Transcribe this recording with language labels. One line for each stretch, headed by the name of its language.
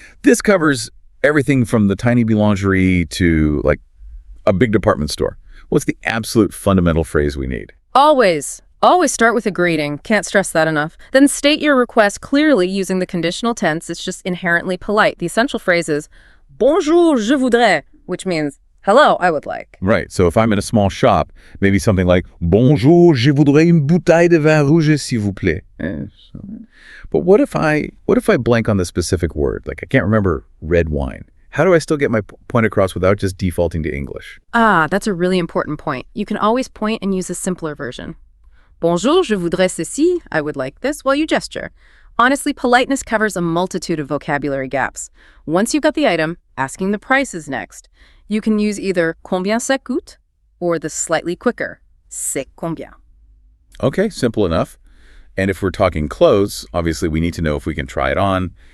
English: This covers everything from the tiny boulangerie to, like, a big department store. What's the absolute fundamental phrase we need? Always start with a greeting. Can't stress that enough. Then state your request clearly using the conditional tense. It's just inherently polite. The essential phrase is
French: bonjour, je voudrais,
English: which means hello, I would like. Right. So if I'm in a small shop, maybe something like
French: bonjour, je voudrais une bouteille de vin rouge, s'il vous plaît.
English: But what if I blank on the specific word? Like, I can't remember red wine. How do I still get my point across without just defaulting to English? That's a really important point. You can always point and use a simpler version.
French: Bonjour, je voudrais ceci,
English: I would like this, while you gesture. Honestly, politeness covers a multitude of vocabulary gaps. Once you've got the item, asking the price is next. You can use either
French: combien ça coûte
English: or the slightly quicker
French: c'est combien.
English: Okay, simple enough. And if we're talking clothes, obviously we need to know if we can try it on.